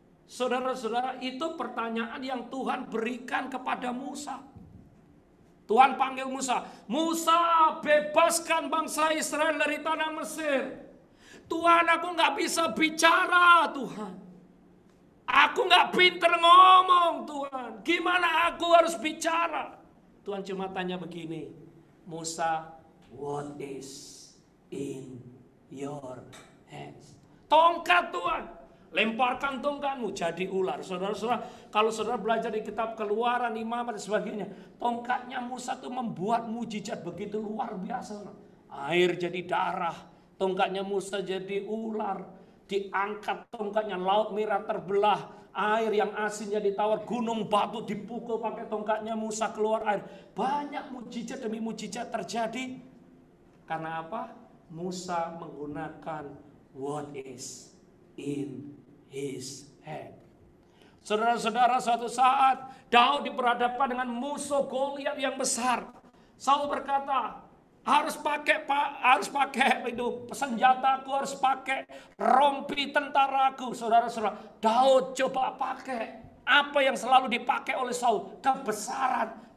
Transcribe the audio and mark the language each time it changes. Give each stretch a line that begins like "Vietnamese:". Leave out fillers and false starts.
Indonesian: Saudara-saudara, itu pertanyaan yang Tuhan berikan kepada Musa. Tuhan panggil Musa. Musa, bebaskan bangsa Israel dari tanah Mesir. Tuhan, aku nggak bisa bicara Tuhan. Aku nggak pinter ngomong Tuhan. Gimana aku harus bicara? Tuhan cuma tanya begini.
English: Musa, what is in your hands?
Indonesian: Tongkat Tuhan. Lemparkan tongkatmu jadi ular. Saudara-saudara, kalau saudara belajar di kitab Keluaran, Imamat dan sebagainya, tongkatnya Musa itu membuat mujizat begitu luar biasa. Air jadi darah, tongkatnya Musa jadi ular, diangkat tongkatnya, laut merah terbelah, air yang asin jadi tawar, gunung batu dipukul pakai tongkatnya Musa keluar air. Banyak mujizat demi mujizat terjadi. Karena apa? Musa menggunakan
English: what is in his hand.
Indonesian: Saudara-saudara, suatu saat Daud diperhadapkan dengan musuh Goliat yang besar. Saul berkata, harus pakai itu senjataku, harus pakai rompi tentaraku. Saudara-saudara, Daud coba pakai apa yang selalu dipakai oleh Saul, kebesaran.